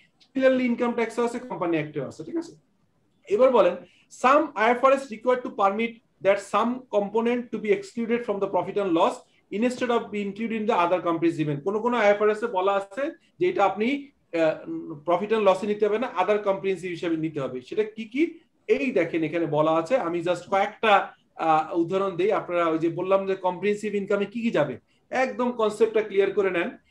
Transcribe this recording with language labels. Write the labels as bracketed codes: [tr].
[bn] Similarly income ট্যাক্সও আছে, company অ্যাক্টেও আছে। ঠিক আছে, এবার বলেন [en] Some IFRS required to permit that some component to be excluded from the profit and loss instead of be included in the other comprehensive income. [bn] কোন IFRS এ বলা আছে যে এটা আপনি প্রফিট এন্ড লসে নিতে হবে না, আদার কম্প্রিহেন্সিভ হিসেবে নিতে হবে। সেটা কি কি এই দেখেন এখানে বলা আছে, আমি জাস্ট কয়েকটা উদাহরণ দেই। আপনারা ওই যে বললাম যে কম্প্রিহেন্সিভ ইনকামে কি কি যাবে, একদম কনসেপ্টটা ক্লিয়ার করে নেন।